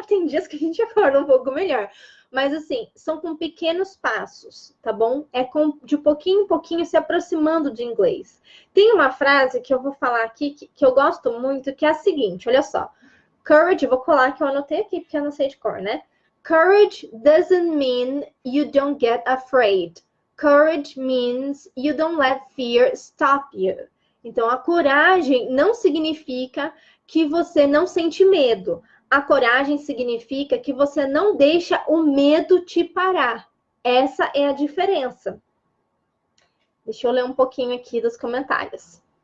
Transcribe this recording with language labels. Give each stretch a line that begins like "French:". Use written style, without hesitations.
Portuguese: Tem dias que a gente acorda um pouco melhor. Mas, assim, são com pequenos passos, tá bom? De pouquinho em pouquinho se aproximando de inglês. Tem uma frase que eu vou falar aqui que eu gosto muito, que é a seguinte, olha só. Courage, vou colar que eu anotei aqui, porque eu não sei de cor, né?
English: Courage doesn't mean you don't get afraid. Courage means you don't let fear stop you.
Portuguese: Então, a coragem não significa que você não sente medo. A coragem significa que você não deixa o medo te parar. Essa é a diferença. Deixa eu ler um pouquinho aqui dos comentários.